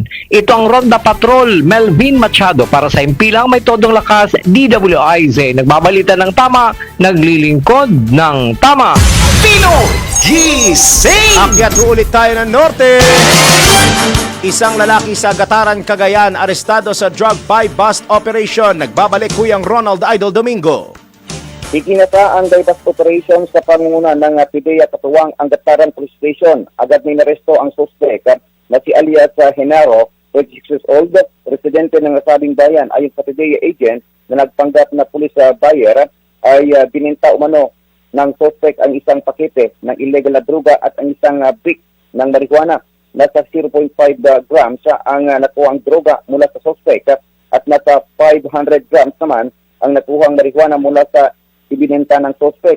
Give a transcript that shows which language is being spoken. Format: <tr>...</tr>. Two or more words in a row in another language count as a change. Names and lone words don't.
<tl>Ito ang Ronda Patrol, Melvin Machado para sa Impilang May Todong Lakas, DWIZ. Nagbabalita ng tama, naglilingkod ng tama. Pino Gising! Akyat ulit tayo ng norte. Isang lalaki sa Gataran, Cagayan, arestado sa</tl> <en>drug buy bust operation.</en> <tl>Nagbabalik Kuyang Ronald Idol Domingo. Ikinasa ang</tl> <en>buy-bust operation</en> <tl>sa pangunguna ng PIDEA Katuwang ang Gataran Police Station. Agad may naresto ang suspect na si alias Genaro, 26</tl> <en>years old,</en> <tl>residente ng nasabing bayan. Ayon sa PIDEA agent na nagpanggap na pulis buyer ay bininta umano ng suspect ang isang pakete ng illegal na droga at ang isang brick ng marijuana. Nasa 0.5 grams ang nakuhang droga mula sa suspect at nasa 500 grams naman ang nakuhang marijuana mula sa ibinenta ng suspect.</tl>